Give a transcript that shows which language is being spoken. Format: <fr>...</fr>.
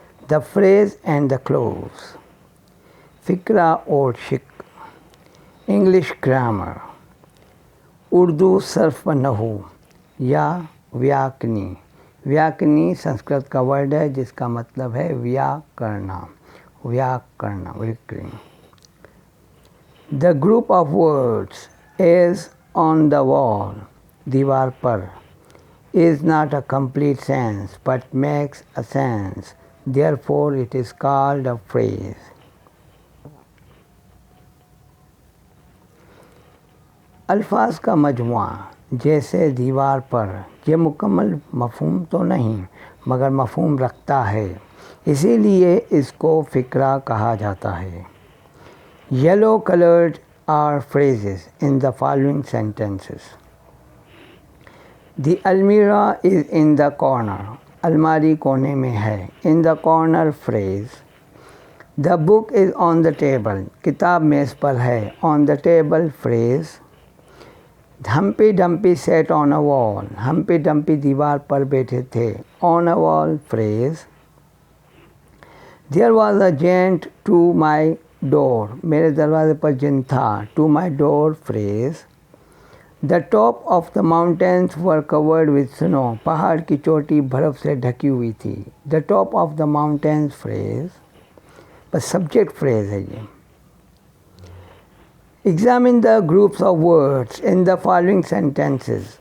<en>The phrase and the clause.</en> <ur>فقرہ اور شق. English grammar. Urdu صرف و نحو یا ویاکنی. ویاکنی سنسکرت کا ورڈ ہے جس کا مطلب ہے ویاکرنا. ویاکرنا.</ur> <en>The group of words is on the wall,</en> <ur>دیوار پر,</ur> <en>is not a complete sentence but makes a sense. Therefore, it is called a phrase.</en> <ur>الفاظ کا مجموعہ جیسے دیوار پر یہ مکمل مفہوم تو نہیں مگر مفہوم رکھتا ہے, اسی لیے اس کو فقرہ کہا جاتا ہے.</ur> <en>Yellow colored are phrases in the following sentences. The almirah is in the corner.</en> <ur>الماری کونے میں ہے.</ur> <en>In the corner phrase. The book is on the table.</en> <ur>کتاب میز پر ہے.</ur> <en>On the table phrase. Humpty Dumpty sat on a wall.</en> <ur>Humpty Dumpty دیوار پر بیٹھے تھے.</ur> <en>On a wall phrase. There was a giant to my door.</en> <ur>میرے دروازے پر جن تھا.</ur> <en>To my door phrase. The top of the mountains were covered with snow.</en> <ur>پہاڑ کی چوٹی برف سے ڈھکی ہوئی تھی.</ur> <en>The top of the mountains phrase.</en> <ur>بس سبجیکٹ فریز ہے یہ.</ur> <en>Examine the groups of words in the following sentences.</en>